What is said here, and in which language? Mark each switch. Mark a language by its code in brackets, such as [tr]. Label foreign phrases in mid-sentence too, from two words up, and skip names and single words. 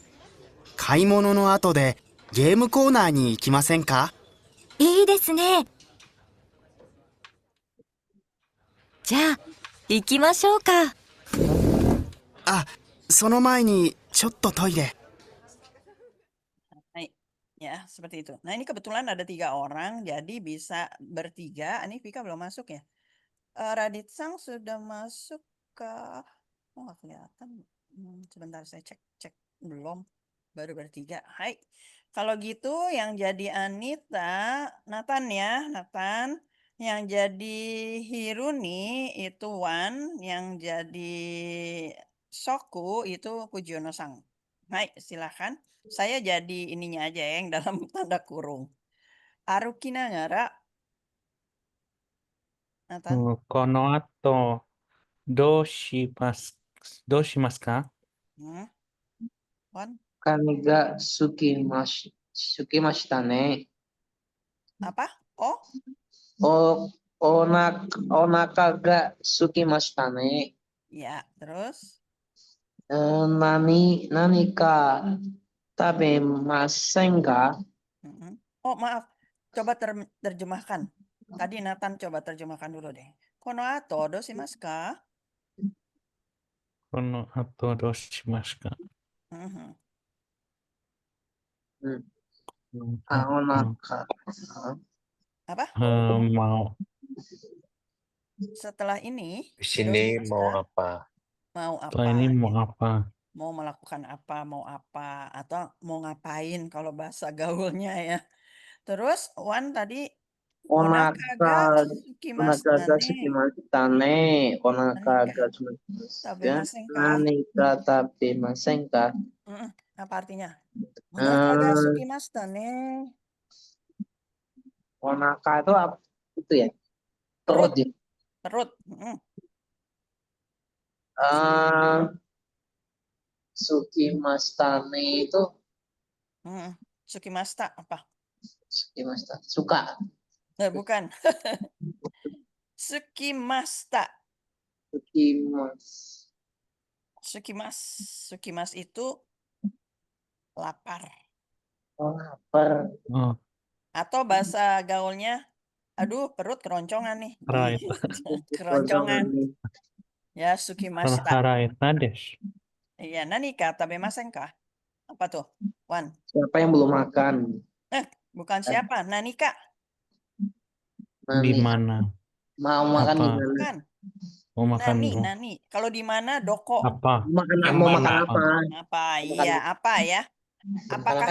[ja] 買い物の後でゲームコーナーに行きませんか？いいですね。じゃあ、行きましょうか。あ、その前にちょっとトイレ。 [id] Hai, ya seperti itu. Nah ini kebetulan ada 3 orang, jadi bisa bertiga. Ini Vika belum masuk ya. Radit Sang sudah masuk ke... Oh nggak kelihatan. Sebentar saya cek belum. Baru bertiga. Hai. Kalau gitu yang jadi Anita, Nathan ya, Nathan. Yang jadi Hiruni itu Wan, yang jadi Soku itu Pujiono Sang. Hai, silakan. Saya jadi ininya aja ya, yang dalam tanda kurung. [ja] 歩きながら. [id] Nathan. [ja] この後、どうしますか？ [id] Wan, [ja] カニがすきましたね. [id] apa? Oh, [ja] お腹が空きましたね. [id] ya. Terus? [ja] 何か食べませんか? [id] Oh, maaf. Coba terjemahkan. Tadi Nathan coba terjemahkan dulu deh. [ja] この後どうしますか? この後どうしますか？ Onaka. [id] Apa? Mau. Setelah ini, Di sini doshimasu mau ka? apa? Mau Setelah apa? ini gitu. mau apa? Mau melakukan apa, mau apa, atau mau ngapain kalau bahasa gaulnya ya. Terus Wan tadi [ja] お腹が空きましたね. お腹が食べませんか? 何か食べませんか? [id] Apa artinya? [ja] お腹が空きましたね. [id] Onaka itu apa? Itu ya? Perut. Perut ya? Perut. [ja] 空きましたね [id] itu Sukimashita apa? Sukimashita suka. Bukan. Sukimashita. Sukimas itu lapar. Oh, lapar. Oh, Atau bahasa gaulnya, aduh perut keroncongan nih. Right. Keroncongan. Ya, sukimashita. [ja] ハライタです. [id] Iya, [ja] 何か食べませんか? [id] Apa tuh? Wan. Siapa yang belum makan? Bukan siapa, [ja] 何か? [id] Di Nani. mana? Mau makan Apa? di mana? Bukan. Mau makan dulu. Nani. Kalau di mana, doko. Apa? Mau makan mana? apa? Apa? Iya, apa ya? Apakah